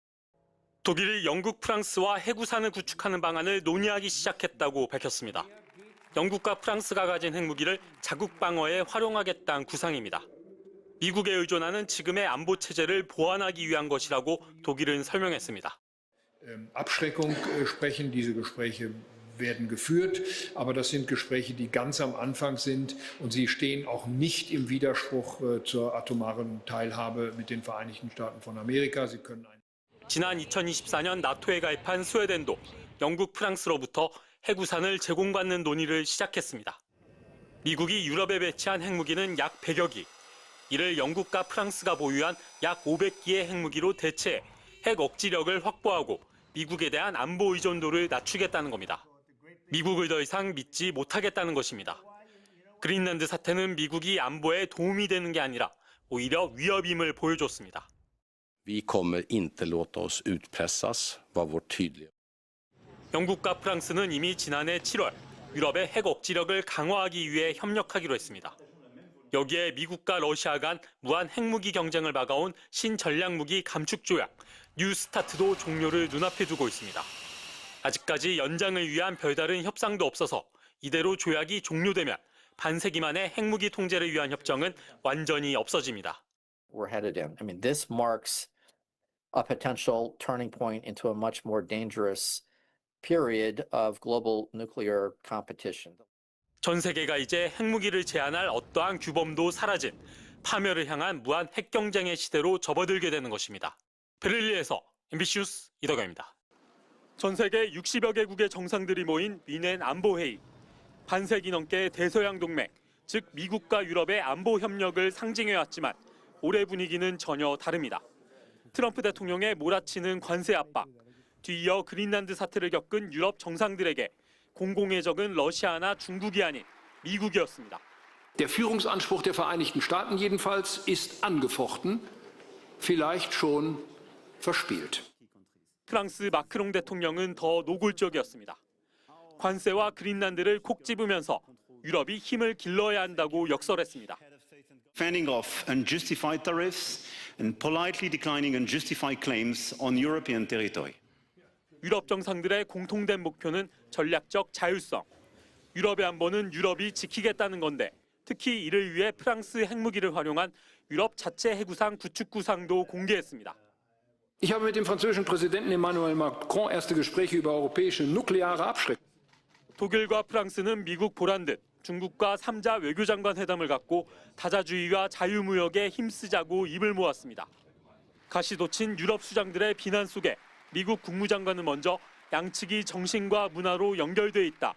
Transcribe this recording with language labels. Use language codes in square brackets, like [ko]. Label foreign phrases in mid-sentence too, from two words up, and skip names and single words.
[ko] 독일이 영국, 프랑스와 해구산을 구축하는 방안을 논의하기 시작했다고 밝혔습니다. 영국과 프랑스가 가진 핵무기를 자국 방어에 활용하겠다는 구상입니다. 미국에 의존하는 지금의 안보 체제를 보완하기 위한 것이라고 독일은 설명했습니다. [de] Abschreckung sprechen diese Gespräche werden geführt, aber das sind Gespräche, die ganz am Anfang sind und sie stehen auch nicht im Widerspruch zur atomaren Teilhabe mit den Vereinigten Staaten von Amerika. Sie können [ko] 지난 2024년 나토에 가입한 스웨덴도 영국, 프랑스로부터 해구산을 제공받는 논의를 시작했습니다. 미국이 유럽에 배치한 핵무기는 약 100여 기. 이를 영국과 프랑스가 보유한 약 500기의 핵무기로 대체해 핵 억지력을 확보하고 미국에 대한 안보 의존도를 낮추겠다는 겁니다. 미국을 더 이상 믿지 못하겠다는 것입니다. 그린란드 사태는 미국이 안보에 도움이 되는 게 아니라 오히려 위협임을 보여줬습니다. [sv] Vi kommer inte låta oss utpressas, var vårt tydliga. [ko] 영국과 프랑스는 이미 지난해 7월 유럽의 핵 억지력을 강화하기 위해 협력하기로 했습니다. 여기에 미국과 러시아 간 무한 핵무기 경쟁을 막아온 신전략무기 감축 조약 뉴스타트도 종료를 눈앞에 두고 있습니다. 아직까지 연장을 위한 별다른 협상도 없어서 이대로 조약이 종료되면 반세기 만의 핵무기 통제를 위한 협정은 완전히 없어집니다. [en] We're headed in. I mean, this marks a potential turning point into a much more dangerous period of global nuclear competition. [ko] 전 세계가 이제 핵무기를 제한할 어떠한 규범도 사라진 파멸을 향한 무한 핵 경쟁의 시대로 접어들게 되는 것입니다. 베를린에서 MBC 뉴스 이덕여입니다. 전 세계 60여 개국의 정상들이 모인 미넨 안보회의. 반세기 넘게 대서양 동맹, 즉 미국과 유럽의 안보 협력을 상징해왔지만 올해 분위기는 전혀 다릅니다. 트럼프 대통령의 몰아치는 관세 압박, 뒤이어 그린란드 사태를 겪은 유럽 정상들에게 공공의 적은 러시아나 중국이 아닌 미국이었습니다. [de] Der Führungsanspruch der Vereinigten Staaten jedenfalls ist angefochten, vielleicht schon verspielt. [ko] 프랑스 마크롱 대통령은 더 노골적이었습니다. 관세와 그린란드를 콕 집으면서 유럽이 힘을 길러야 한다고 역설했습니다. [en] Fending off unjustified tariffs and politely declining unjustified claims on European territory. [ko] 유럽 정상들의 공통된 목표는 전략적 자율성. 유럽의 안보는 유럽이 지키겠다는 건데 특히 이를 위해 프랑스 핵무기를 활용한 유럽 자체 해구상 구축 구상도 공개했습니다. [de] Ich habe mit dem französischen Präsidenten Emmanuel Macron erste Gespräche über europäische nukleare Abschreckung. [ko] 독일과 프랑스는 미국 보란 듯 중국과 3자 외교장관 회담을 갖고 다자주의와 자유무역에 힘쓰자고 입을 모았습니다. 가시돋친 유럽 수장들의 비난 속에 미국 국무장관은 먼저 양측이 정신과 문화로 연결돼 있다.